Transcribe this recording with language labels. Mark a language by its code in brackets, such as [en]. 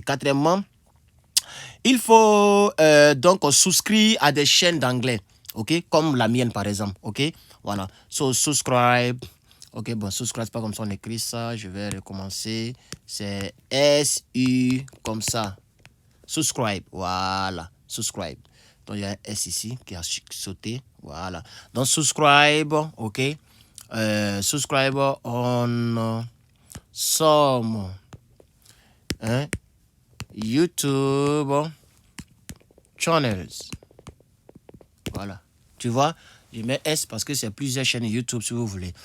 [fr] Quatrièmement, il faut donc souscrire à des chaînes d'anglais, ok, comme la mienne par exemple, ok, voilà. So, subscribe. Ok, bon, subscribe, c'est pas comme ça on écrit ça. Je vais recommencer. C'est S-U comme ça. Subscribe, voilà, subscribe. Donc, il y a un S ici qui a sauté, voilà. Donc, subscribe, ok. [en] Subscribe on some YouTube channels. [fr] Voilà. Tu vois, je mets S parce que c'est plusieurs chaînes YouTube si vous voulez.